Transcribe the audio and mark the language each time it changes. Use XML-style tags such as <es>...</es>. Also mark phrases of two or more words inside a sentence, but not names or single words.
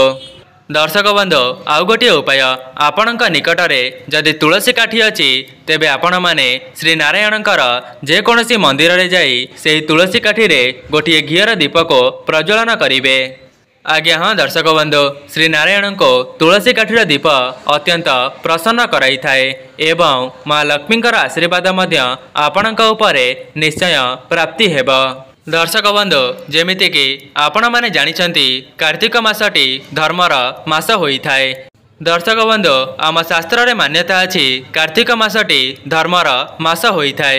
<or>ଦର୍ଶକ ବନ୍ଧୁ ଆଉ ଗୋଟେ ଉପାୟ ଆପଣଙ୍କ ନିକଟ ରେ ଯଦି ତୁଳସୀ କାଠି ଅଛି ତେବେ ଆପଣ ମାନେ ଶ୍ରୀ ନାରାୟଣଙ୍କର ଯେକୌଣସି ମନ୍ଦିର ରେ ଯାଇ ସେହି ତୁଳସୀ କାଠି ରେ ଗୋଟେ ଘିଅର ଦୀପ କୁ ପ୍ରଜ୍ୱଳନ କରିବେ। ଆଜ୍ଞା ହଁ ଦର୍ଶକ ବନ୍ଧୁ ଶ୍ରୀ ନାରାୟଣ କୁ ତୁଳସୀ କାଠିର ଦୀପ ଅତ୍ୟନ୍ତ ପ୍ରସନ୍ନ କରାଇ ଥାଏ ଏବଂ ମାଁ ଲକ୍ଷ୍ମୀଙ୍କର ଆଶୀର୍ବାଦ ମଧ୍ୟ ଆପଣଙ୍କ ଉପରେ ନିଶ୍ଚୟ ପ୍ରାପ୍ତି ହେବ। ଦର୍ଶକ ବନ୍ଧୁ ଯେମିତି କି ଆପଣ ମାନେ ଜାଣିଛନ୍ତି କାର୍ତ୍ତିକ ମାସଟି ଧର୍ମର ମାସ ହୋଇ ଥାଏ। ଦର୍ଶକ ବନ୍ଧୁ ଆମ ଶାସ୍ତ୍ର ରେ ମାନ୍ୟତା ଅଛି କାର୍ତ୍ତିକ ମାସଟି ଧର୍ମର ମାସ ହୋଇ ଥାଏ।</or>